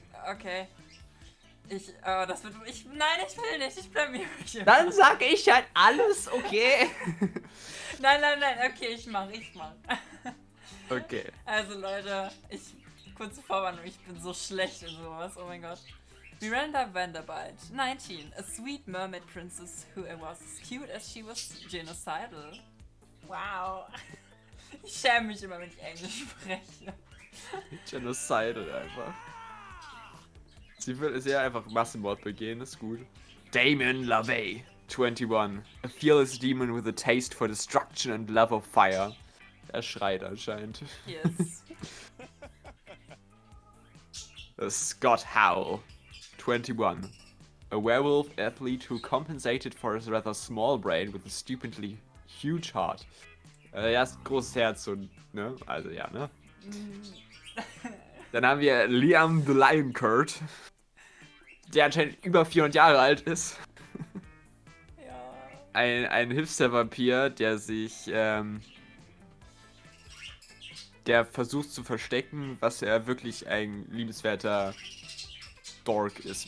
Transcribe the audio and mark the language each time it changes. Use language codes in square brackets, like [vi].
[de] Okay. Das wird. Nein, ich will nicht. Ich blamier mich. Dann sag ich halt alles, okay? Nein, okay, ich mach. Okay. Also Leute, kurze Vorwarnung, ich bin so schlecht in sowas, oh mein Gott. [en] Miranda Vanderbilt, 19, a sweet mermaid princess who was as cute as she was genocidal. Wow. [de] Ich schäme mich immer, wenn ich Englisch spreche. Genocidal einfach. Sie will sehr einfach Massenmord begehen, ist gut. [en] Damon LaVey, 21, a fearless demon with a taste for destruction and love of fire. [de] Er schreit anscheinend. [en] Yes. Scott Howell, 21, a werewolf athlete who compensated for his rather small brain with a stupidly huge heart. [de] Er hat ein großes Herz und, ne? Also ja, ne? Dann haben wir Liam the Lion Kurt, der anscheinend über 400 Jahre alt ist. Ja. Ein Hipster-Vampir, der sich, der versucht zu verstecken, was er wirklich ein liebenswerter Dork ist.